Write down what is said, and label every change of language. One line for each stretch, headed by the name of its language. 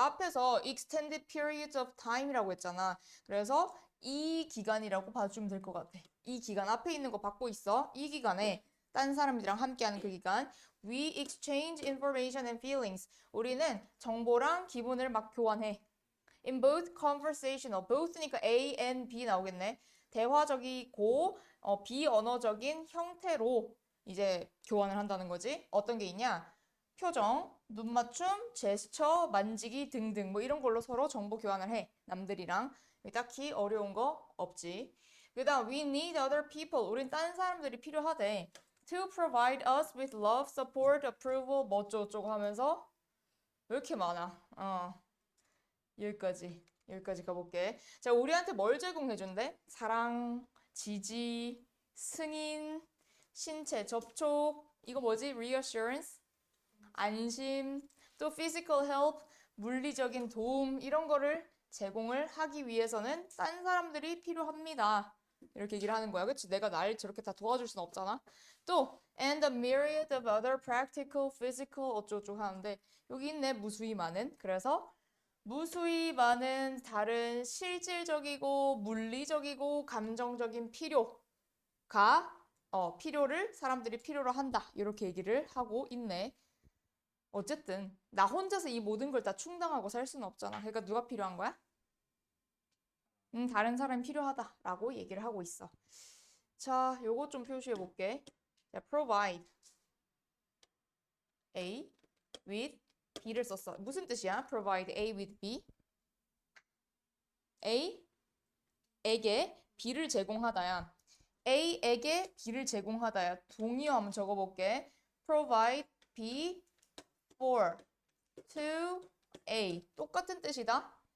Korean: 앞에서
English: extended periods of time
Korean: 이라고 했잖아. 그래서 이 기간이라고 봐주면 될 것 같아. 이 기간 앞에 있는 거 받고 있어. 이 기간에 딴 사람들이랑 함께하는 그 기간.
English: We exchange information and feelings.
Korean: 우리는 정보랑 기분을 막 교환해.
English: In both conversational, both
Korean: 니까
English: A and B
Korean: 나오겠네. 대화적이고 비언어적인 형태로 이제 교환을 한다는 거지. 어떤 게 있냐? 표정, 눈맞춤, 제스처, 만지기 등등 뭐 이런 걸로 서로 정보 교환을 해. 남들이랑. 딱히 어려운 거 없지. 그다음
English: we need other people.
Korean: 우린 다른 사람들이 필요하대.
English: To provide us with love, support, approval
Korean: 뭐 어쩌고저쩌고 하면서 왜 이렇게 많아? 여기까지 가볼게. 자, 우리한테 뭘 제공해준대? 사랑, 지지, 승인, 신체 접촉, 이거 뭐지? reassurance, 안심, 또
English: physical help,
Korean: 물리적인 도움, 이런 거를 제공을 하기 위해서는 딴 사람들이 필요합니다. 이렇게 얘기를 하는 거야. 그치? 내가 날 저렇게 다 도와줄 순 없잖아. 또,
English: and a myriad of other practical, physical,
Korean: 어쩌고저쩌고 하는데, 여기 있네, 무수히 많은. 그래서, 무수히 많은 다른 실질적이고 물리적이고 감정적인 필요가 필요를 사람들이 필요로 한다. 이렇게 얘기를 하고 있네. 어쨌든 나 혼자서 이 모든 걸 다 충당하고 살 수는 없잖아. 그러니까 누가 필요한 거야? 다른 사람이 필요하다라고 얘기를 하고 있어. 자, 요거 좀 표시해 볼게. 자,
English: provide A with B
Korean: 를 썼어. 무슨 뜻이야?
English: provide A with B.
Korean: A에게 B를 제공하다야. A에게 B를 제공하다야. 동의어 한번 적어볼게.
English: provide B for to A.
Korean: 똑같은 뜻이다.